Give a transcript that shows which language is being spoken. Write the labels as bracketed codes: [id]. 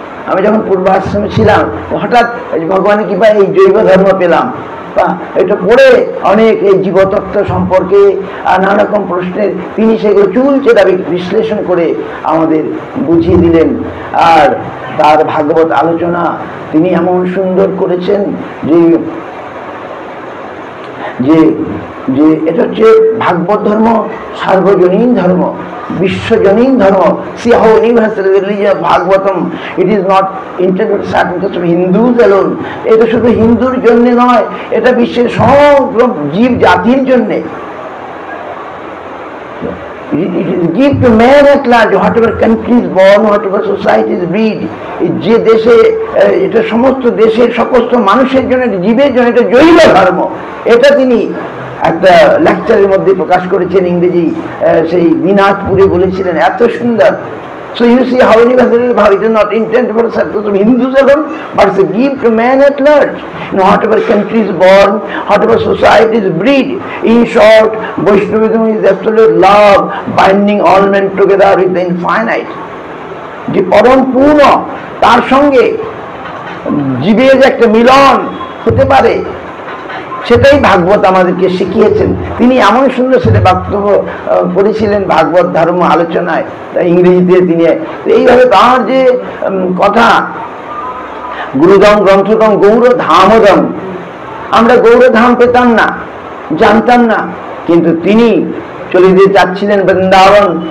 [bn] আমি যখন পূর্বাশ্রমে ছিলাম, হঠাৎ ভগবানের কৃপায় এই জৈব ধর্ম পেলাম, বা এটা পড়ে অনেক এই জীবতত্ত্ব সম্পর্কে আর নানা রকম প্রশ্নের তিনি সেগুলো চুলচেরা বিশ্লেষণ করে আমাদের বুঝিয়ে দিলেন। আর তার ভাগবত আলোচনা তিনি এমন সুন্দর করেছেন যে যে যে এটা হচ্ছে ভাগবত ধর্ম সার্বজনীন ধর্ম, বিশ্বজনীন ধর্ম। [en] See how universal religion of Bhagavatam, it is not intended for Hindus alone. [bn] এটা শুধু হিন্দুর জন্য নয়, এটা বিশ্বের সমগ্র জীব জাতির জন্যে। [en] It is give to man at large, whatever country is born, whatever society is breed. [bn] যে দেশে, এটা সমস্ত দেশের সমস্ত মানুষের জন্য, জীবের জন্য এটা জৈব ধর্ম। এটা তিনি একটা লেকচারের মধ্যে প্রকাশ করেছেন, ইংরেজি সেই দিনাজপুরে বলেছিলেন, এত সুন্দর। [en] So you see how universal how it is not intended for success of Hindus alone, but it's a gift to man at large. In whatever country is born, whatever society is bred. In short, Vaishnavism is absolute love, binding all men together with the infinite. [bn] যে পরম পূর্ণ, তার সঙ্গে জীবের যে একটা মিলন হতে পারে, সেটাই ভাগবত আমাদেরকে শিখিয়েছেন। তিনি এমন সুন্দর সেটা বক্তব্য করেছিলেন ভাগবত ধর্ম আলোচনায়, ইংরেজিতে তিনি এইভাবে তাঁর যে কথা, গুরুদম গ্রন্থদম গৌর ধামদম, আমরা গৌরধাম পেতাম না, জানতাম না, কিন্তু তিনি চলে যেতে চাচ্ছিলেন বৃন্দাবন।